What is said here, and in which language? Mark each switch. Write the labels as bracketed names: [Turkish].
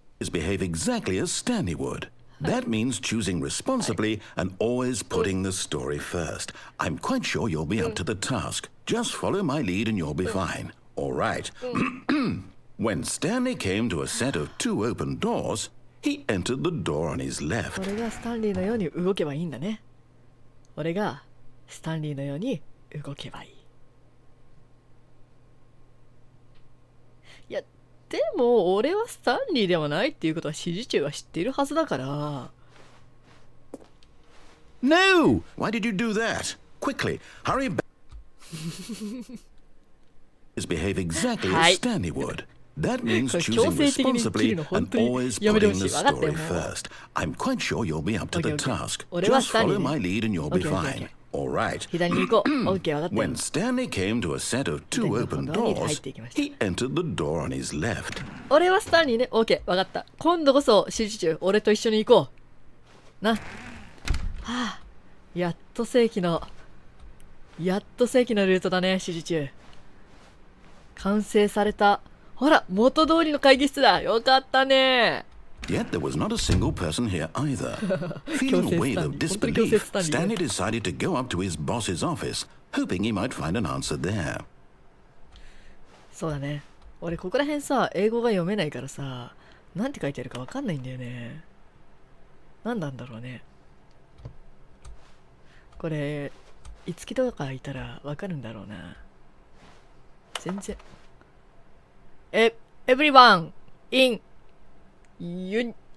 [English] behave exactly as Stanley would. That means choosing responsibly and always putting the story first. I'm quite sure you'll be up to the task. Just follow my lead and you'll be fine. All right. When Stanley came to a set of 2 open doors, he entered the door on his left. [Japanese] 俺がスタンリーのように動けばいいんだね俺がスタンリーのように動けばいいいやでも俺はスタンリーではないっていうことは指示中は知っているはずだから [English] No! Why did you do that? Quickly, hurry back. Behave exactly as Stanley would. That means choosing responsibly and always putting the story first. I'm quite sure you'll be up to the task. Just follow my lead and you'll be fine. All right. [Japanese] 左に行こう OK 分かったよ [English] When Stanley came to a set of 2 open doors, he entered the door on his left. [Japanese] 俺はスタンリーね OK 分かった今度こそ指示中俺と一緒に行こうなはあやっと正規のルートだね指示中完成されたほら元通りの会議室だよかったね [English] Yet there was not a single person here either. Feeling a wave of disbelief, Stanley decided to go up to his boss's office, hoping he might find an answer there. [Japanese] そうだね俺ここら辺さ英語が読めないからさなんて書いてあるかわかんないんだよねなんなんだろうねこれいつきとかいたらわかるんだろうな全然 [English] Everyone in Unicure